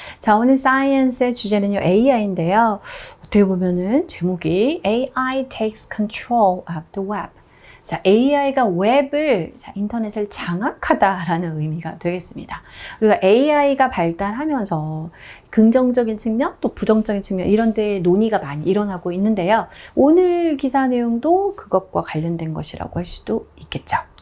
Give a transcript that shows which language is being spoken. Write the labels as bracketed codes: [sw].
[ko] 자, 오늘 사이언스의 주제는요, AI인데요. 어떻게 보면은 제목이 [en] AI takes control of the web. [ko] 자, AI가 웹을, 인터넷을 장악하다라는 의미가 되겠습니다. 우리가 AI가 발달하면서 긍정적인 측면, 또 부정적인 측면, 이런 데 논의가 많이 일어나고 있는데요. 오늘 기사 내용도 그것과 관련된 것이라고 할 수도 있겠죠.